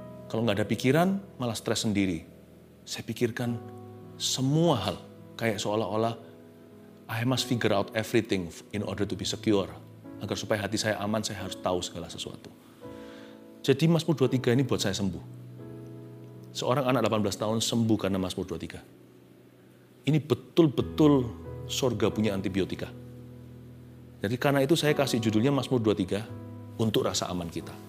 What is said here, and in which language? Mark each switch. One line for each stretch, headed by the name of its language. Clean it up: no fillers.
Indonesian: Kalau nggak ada pikiran, malah stres sendiri. Saya pikirkan semua hal. Kayak seolah-olah
English: I must figure out everything in order to be secure.
Indonesian: Agar supaya hati saya aman, saya harus tahu segala sesuatu. Jadi Mazmur 23 ini buat saya sembuh. Seorang anak 18 tahun sembuh karena Mazmur 23. Ini betul-betul surga punya antibiotika. Jadi karena itu saya kasih judulnya Mazmur 23 untuk rasa aman kita.